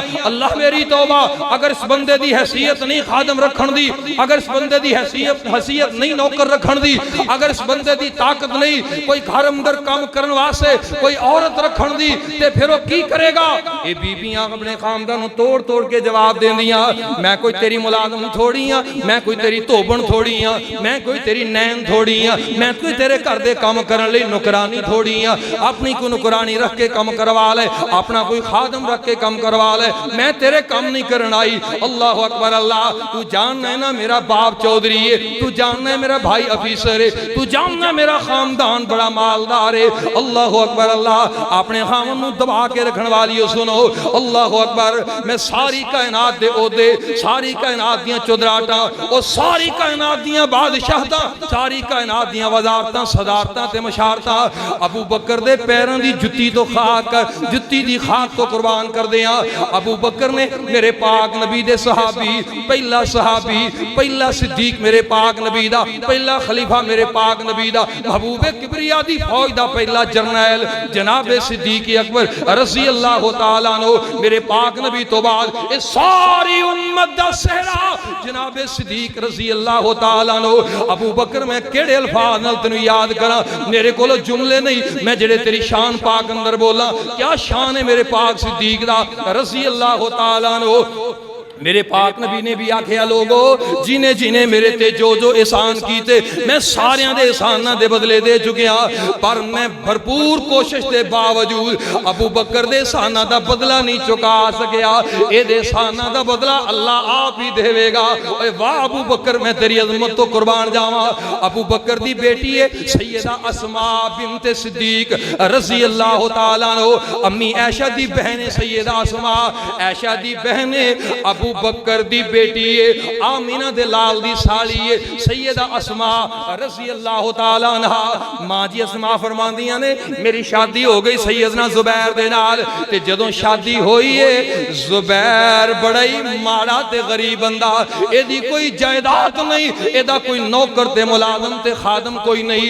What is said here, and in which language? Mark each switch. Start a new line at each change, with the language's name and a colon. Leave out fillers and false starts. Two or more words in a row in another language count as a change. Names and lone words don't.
Punjabi: اللہ میری توبہ، اگر اس بندے دی حیثیت نہیں خادم رکھن دی، اگر اس بندے دی حیثیت نہیں نوکر رکھن دی، اگر اس بندے دی طاقت نہیں کوئی گھر اندر کام کرن واسطے کوئی عورت رکھن دی، تے پھر وہ کی کریگا? یہ بیبیاں اپنے خاندان نوں توڑ توڑ کے جواب دیندیاں، میں کوئی تیری ملازم تھوڑی ہاں، میں کوئی تیری دھوبن تھوڑی ہاں، میں کوئی تیری نین تھوڑی ہاں، میں کوئی تیرے گھر دے کام کرن لئی نکرانی تھوڑی ہاں. اپنی کوئی نکرانی رکھ کے کام کروا لے، اپنا کوئی خادم رکھ کے کام کروا لے، میں تیرے کام نہیں کرن آئی.
Arabic: الله أكبر.
Punjabi: اللہ تو جاننا ہے نا میرا باپ چوہدری ہے، تو جاننا ہے میرا بھائی افسر ہے، تو جاننا ہے میرا خاندان بڑا مالدار ہے.
Arabic: الله أكبر.
Punjabi: اللہ اپنے خامن نوں دبا کے رکھنے والی سنو.
Arabic: الله أكبر.
Punjabi: میں ساری کائنات دے عہدے، ساری کائنات دیاں چودھراٹاں، اور ساری کائنات دیاں بادشاہتاں، ساری کائنات دیاں وزارتاں صدارتاں تے مشارتاں ابو بکر دے پیراں دی جتی تو خاک، جتی دی خاک تو قربان کر دیا. ابو بکر نے میرے پاک نبی دے صحابی، پہلا صحابی، پہلا صدیق میرے پاک نبی دا، پہلا خلیفہ میرے پاک نبی دا، محبوبے کبریا دی فوج دا پہلا جرنیل جنابے صدیق اکبر
Arabic: رضي الله تعالى عنه,
Punjabi: میرے پاک نبی تو بعد یہ ساری امت دا سہرا جنابے صدیق
Arabic: رضي الله تعالى عنه.
Punjabi: ابو بکر میں کیڑے الفاظ نال تینوں یاد کرا، میرے کول جملے نہیں، میں جیڑے تیری شان پاک اندر بولا. کیا شان ہے میرے پاک صدیق دا
Arabic: رضي الله تعالى عنه.
Punjabi: میرے پاک نبی نے بھی آکھیا لوگو جنہیں جنہیں میرے تے جو جو احسان کیتے میں ساریاں دے احساناں دے بدلے دے چکیا، پر میں بھرپور کوشش کے باوجود ابو بکر دے احساناں دا بدلہ نہیں چکا سکیا. اے دے احساناں دا بدلہ اللہ آپ ہی دیویگا. اوئے واہ ابو بکر، میں تیری عظمت تو قربان جاوا. ابو بکر دی بیٹی ہے سیدہ اسما بنت صدیق
Arabic: رضي الله تعالى عنه,
Punjabi: امی عائشہ دی بہن ہے سیدہ اسما، عائشہ دی بہن ہے ابو بکر دی بیٹی ہے، آمنہ دے لال دی سالی ہے سیدہ اسما
Arabic: رضي الله تعالى عنها.
Punjabi: ماں جی اسما فرماندیاں نے میری شادی ہو گئی سیدنا زبیر دے نال، تے جدوں شادی ہوئی ہے زبیر بڑا ہی ماڑا تے غریب بندہ، ایدی کوئی جائیداد نہیں، ایدا کوئی نوکر تے ملازم تے خادم کوئی نہیں.